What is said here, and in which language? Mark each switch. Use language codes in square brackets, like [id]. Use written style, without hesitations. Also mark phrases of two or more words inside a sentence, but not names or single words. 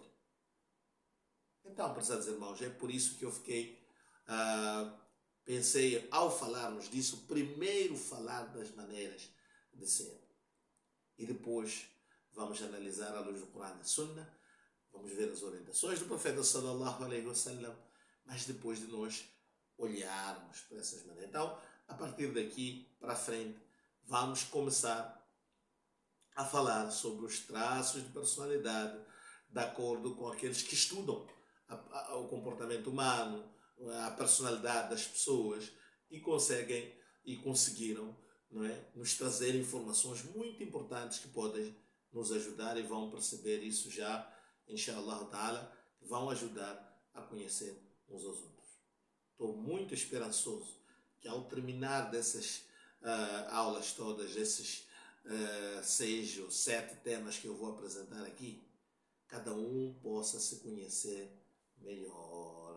[pt] Então, prezados irmãos, é por isso que eu pensei, ao falarmos disso, primeiro falar das maneiras de ser. E depois vamos analisar à luz do Corão e da Sunna, vamos ver as orientações do profeta [ar] صلى الله عليه وسلم, [pt] mas depois de nós olharmos para essas maneiras. Então, a partir daqui para frente, vamos começar a falar sobre os traços de personalidade de acordo com aqueles que estudam o comportamento humano, a personalidade das pessoas e conseguiram, não é, nos trazer informações muito importantes que podem nos ajudar e vão perceber isso já [ar] إن شاء الله تعالى, [pt] que vão ajudar a conhecer uns aos outros. Estou muito esperançoso que ao terminar dessas aulas todas, esses 6 ou 7 temas que eu vou apresentar aqui, cada um possa se conhecer melhor.